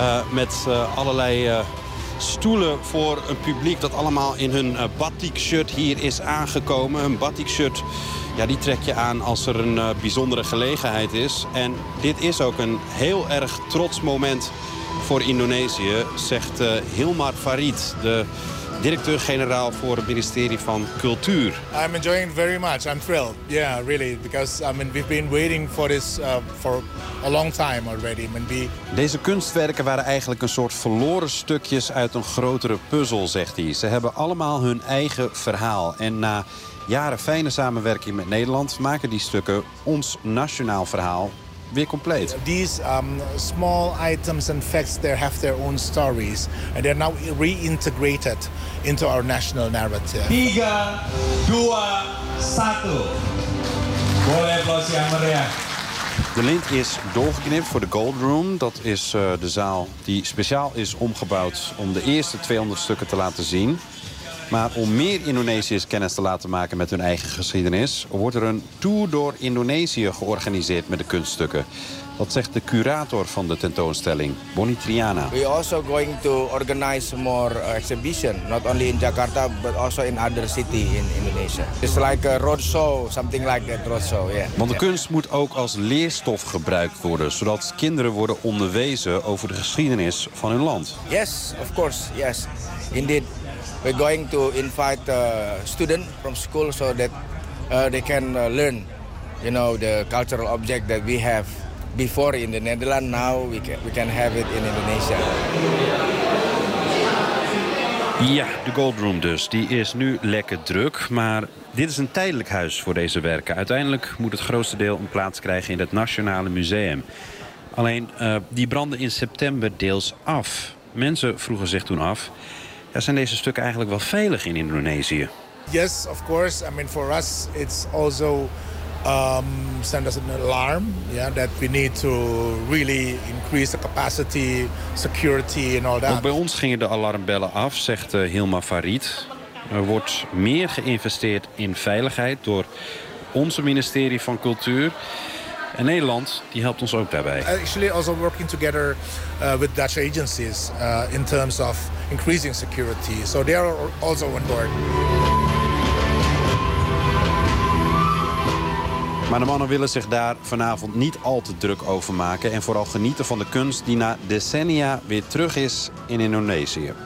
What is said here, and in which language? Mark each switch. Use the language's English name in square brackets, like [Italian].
[Dutch] Met allerlei stoelen voor een publiek dat allemaal in hun batikshirt hier is aangekomen. Een batikshirt, ja, die trek je aan als er een bijzondere gelegenheid is. En dit is ook een heel erg trots moment voor Indonesië, zegt Hilmar Farid, de directeur-generaal voor het ministerie van Cultuur. [English] I'm enjoying it very much. I'm thrilled. Yeah, really. Because I mean, we've been waiting for this for a long time already. [Dutch] Deze kunstwerken waren eigenlijk een soort verloren stukjes uit een grotere puzzel, zegt hij. Ze hebben allemaal hun eigen verhaal. En na jaren fijne samenwerking met Nederland maken die stukken ons nationaal verhaal weer compleet. [English] These small items and facts, they have their own stories and they're now reintegrated into our national narrative. 3, 2, 1. [Dutch] Mooi applaus, ja, Maria. De lint is doorgeknipt voor de Gold Room. Dat is de zaal die speciaal is omgebouwd om de eerste 200 stukken te laten zien. Maar om meer Indonesiërs kennis te laten maken met hun eigen geschiedenis, wordt er een tour door Indonesië georganiseerd met de kunststukken. Dat zegt de curator van de tentoonstelling, Bonnie Triana. [English] We also going to organize more exhibition, not only in Jakarta, but also in other city in Indonesia. It's like a roadshow, something like that roadshow, yeah. [Dutch] Want de kunst moet ook als leerstof gebruikt worden, zodat kinderen worden onderwezen over de geschiedenis van hun land. [English] Yes, of course, yes, indeed. We're going to invite students from school so that they can learn, you know, the cultural object that we have before in the Netherlands. Now we can have it in Indonesia. [Dutch] Ja, de Gold Room dus. Die is nu lekker druk, maar dit is een tijdelijk huis voor deze werken. Uiteindelijk moet het grootste deel een plaats krijgen in het Nationale Museum. Alleen die brandde in september deels af. Mensen vroegen zich toen af, ja, zijn deze stukken eigenlijk wel veilig in Indonesië? [English] Yes, of course. I mean, for us, it's also send us an alarm. Yeah, that we need to really increase the capacity, security and all that. [Dutch] Ook bij ons gingen de alarmbellen af, zegt Hilmar Farid. Er wordt meer geïnvesteerd in veiligheid door onze ministerie van Cultuur. En Nederland die helpt ons ook daarbij. [English] Actually, also working together with Dutch agencies in terms of increasing security. So they are also on board. [Dutch] Maar de mannen willen zich daar vanavond niet al te druk over maken en vooral genieten van de kunst die na decennia weer terug is in Indonesië.